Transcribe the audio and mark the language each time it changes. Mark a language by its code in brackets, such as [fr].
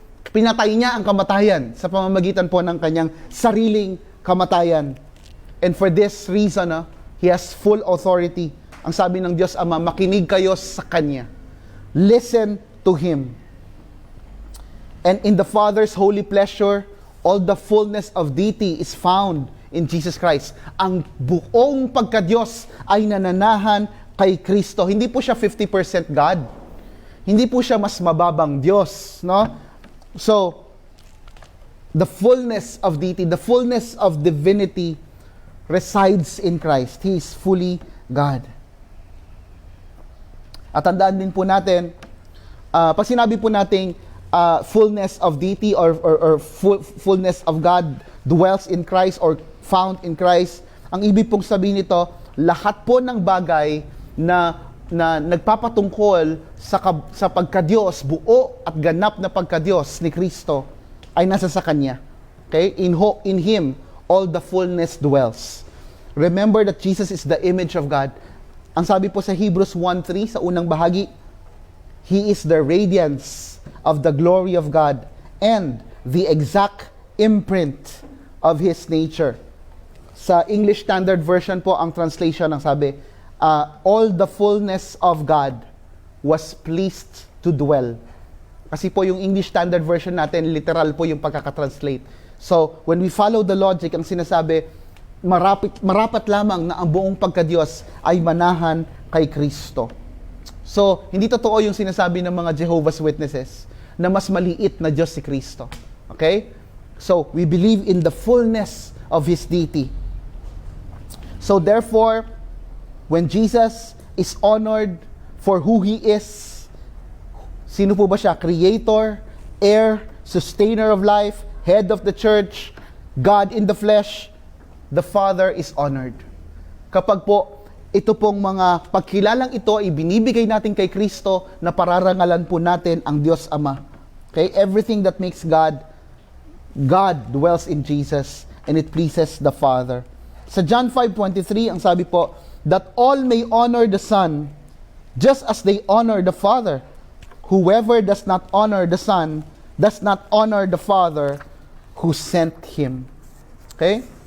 [tl] Pinatay niya ang kamatayan sa pamamagitan po ng kanyang sariling kamatayan. [en] And for this reason, He has full authority. [tl] Ang sabi ng Diyos Ama, makinig kayo sa Kanya. [en] Listen to Him. And in the Father's holy pleasure, all the fullness of deity is found in Jesus Christ. [tl] Ang buong pagka-Diyos ay nananahan kay Kristo. Hindi po siya 50% God. Hindi po siya mas mababang Diyos, no? So, [en] the fullness of deity, the fullness of divinity resides in Christ. He is fully God. [tl] At tandaan din po natin, pag sinabi po nating [en] fullness of deity or fullness of God dwells in Christ [tl] or found in Christ, ang ibig pong sabihin nito, lahat po ng bagay na nagpapatungkol sa pagka-Diyos, buo at ganap na pagka-Diyos ni Kristo ay nasa sa Kanya. Okay? [en] In Him, all the fullness dwells. Remember that Jesus is the image of God. [tl] Ang sabi po sa Hebrews 1:3 sa unang bahagi, [en] He is the radiance of the glory of God and the exact imprint of His nature. [tl] Sa English Standard Version po, ang translation ang sabi, [en] all the fullness of God was pleased to dwell. [tl] Kasi po yung English Standard Version natin, literal po yung pagkakatranslate. So, [en] when we follow the logic, [tl] ang sinasabi, marapat lamang na ang buong pagka-Diyos ay manahan kay Kristo. So, hindi totoo yung sinasabi ng mga Jehovah's Witnesses na mas maliit na Diyos si Kristo. Okay? [en] So, we believe in the fullness of His deity. So, therefore, when Jesus is honored for who He is, [tl] sino po ba siya? [en] Creator, heir, sustainer of life, head of the church, God in the flesh, the Father is honored. [tl] Kapag po ito pong mga pagkilalang ito ay binibigay natin kay Kristo na pararangalan po natin ang Diyos Ama. [en] Okay? Everything that makes God dwells in Jesus and it pleases the Father. [tl] Sa John 5:23, ang sabi po, [en] that all may honor the Son just as they honor the Father. Whoever does not honor the Son does not honor the Father who sent Him. Okay?